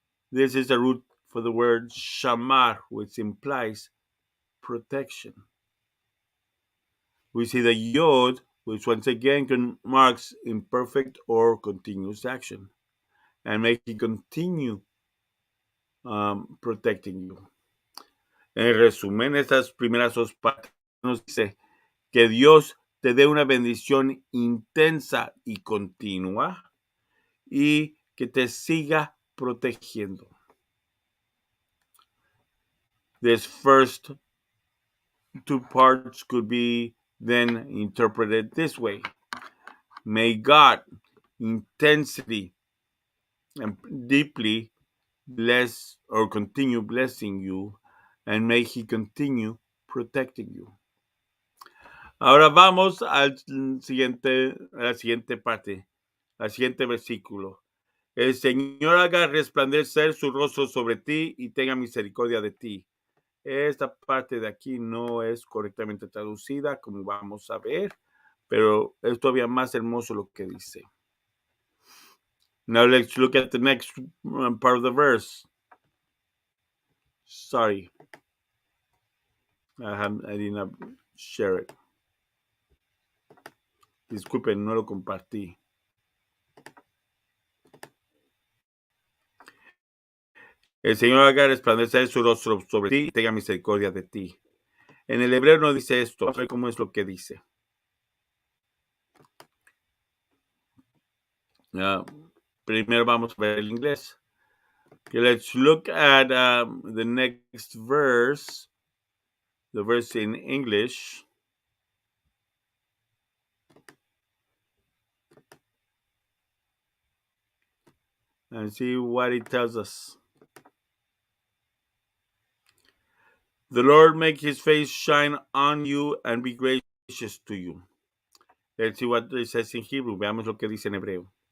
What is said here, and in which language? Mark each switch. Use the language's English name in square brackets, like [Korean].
[English] This is the root for the word shamar, which implies protection. We see the yod, which once again marks imperfect or continuous action, and make it continue protecting you. [Spanish] En resumen, estas primeras dos partes nos dice que Dios te dé una bendición intensa y continua y que te siga protegiendo. [English] This first two parts could be then interpreted this way. May God intensely and deeply bless or continue blessing you, and may He continue protecting you. [Spanish] Ahora vamos a la siguiente parte, al siguiente versículo. El Señor haga resplandecer su rostro sobre ti y tenga misericordia de ti. Esta parte de aquí no es correctamente traducida, como vamos a ver, pero es todavía más hermoso lo que dice. [English] Now let's look at the next part of the verse. Sorry, I did not share it. [Spanish] Disculpen, no lo compartí. El Señor haga resplandecer su rostro sobre ti y tenga misericordia de ti. En el hebreo no dice esto. Vamos a ver cómo es lo que dice. Primero vamos a ver el inglés. [English] Okay, let's look at the next verse, the verse in English. And see what it tells us. The Lord make His face shine on you and be gracious to you. Let's see what it says in Hebrew. [Spanish] Veamos lo que dice en hebreo.